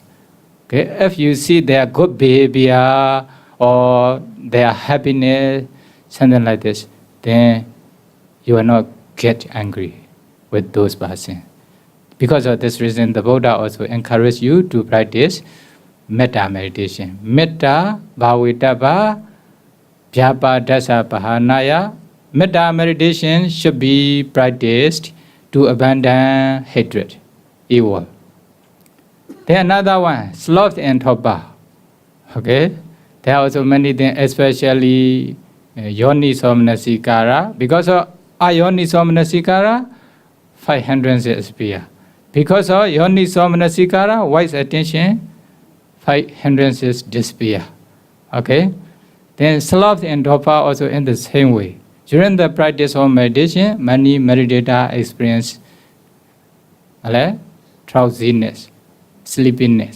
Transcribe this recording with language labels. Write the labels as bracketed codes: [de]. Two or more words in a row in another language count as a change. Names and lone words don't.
[en] Okay? If you see their good behavior or their happiness, something like this, then you will not get angry with those persons. Because of this reason, the Buddha also encourages you to practice metta meditation. [pi] Metta bhavitava vyapadasa pahanaya. [en] Metta meditation should be practiced to abandon hatred, evil. Then another one, sloth and torpor. Okay? There are also many things, especially [pi] yoniso manasikara. [en] Because of [pi] ayoniso manasikara, [en] 500 appear. Because of [pi] yoniso manasikara, [en] wise attention, 500 disappear. Okay? Then sloth and torpor also in the same way. During the practice of meditation, many meditators experience drowsiness, sleepiness.